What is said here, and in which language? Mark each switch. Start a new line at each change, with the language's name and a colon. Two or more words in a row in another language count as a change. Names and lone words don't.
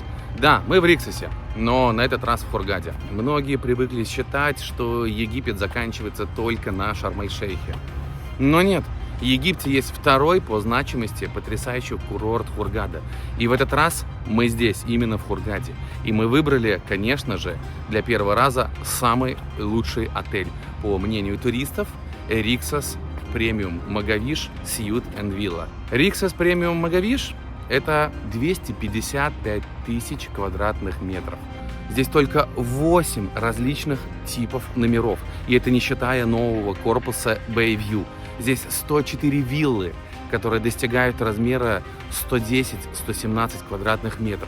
Russian: Да, мы в Риксосе, но на этот раз в Хургаде. Многие привыкли считать, что Египет заканчивается только на Шарм-эль-Шейхе. Но нет, в Египте есть второй по значимости потрясающий курорт Хургада. И в этот раз мы здесь, именно в Хургаде. И мы выбрали, конечно же, для первого раза самый лучший отель. По мнению туристов, Rixos Premium Maghavish Suite and Villa. Rixos Premium Maghavish – это 255 тысяч квадратных метров. Здесь только 8 различных типов номеров. И это не считая нового корпуса Bayview. Здесь 104 виллы, которые достигают размера 110-117 квадратных метров.